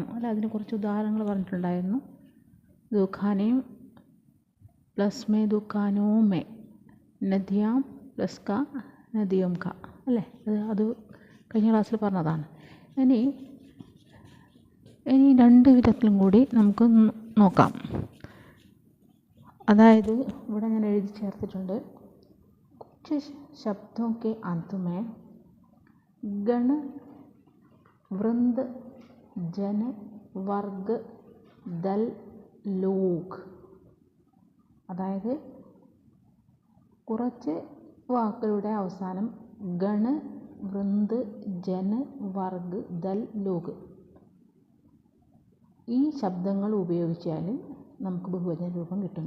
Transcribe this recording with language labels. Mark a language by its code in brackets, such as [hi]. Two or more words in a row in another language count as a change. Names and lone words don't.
[ml] അല്ല, അതിന് കുറച്ച് ഉദാഹരണങ്ങൾ പറഞ്ഞിട്ടുണ്ടായിരുന്നു. ദുഃഖാനയും പ്ലസ് മേ [hi] दुकानों में, [ml] നദിയാം പ്ലസ് ക [hi] नदियों क, [ml] അല്ലേ? അത് കഴിഞ്ഞ ക്ലാസ്സിൽ പറഞ്ഞതാണ്. ഇനി രണ്ട് വിധത്തിലും കൂടി നമുക്ക് നോക്കാം. അതായത് ഇവിടെ ഞാൻ എഴുതി ചേർത്തിട്ടുണ്ട്, [hi] കുछ शब्दों के अंत में गण वृंद जन वर्ग दल लोग. [ml] അതായത് കുറച്ച് വാക്കുകളുടെ അവസാനം [hi] गण वृंद जन वर्ग दल लोग [ml] ഈ ശബ്ദങ്ങൾ ഉപയോഗിച്ചാൽ നമുക്ക് ബഹുവചന രൂപം കിട്ടുന്നു.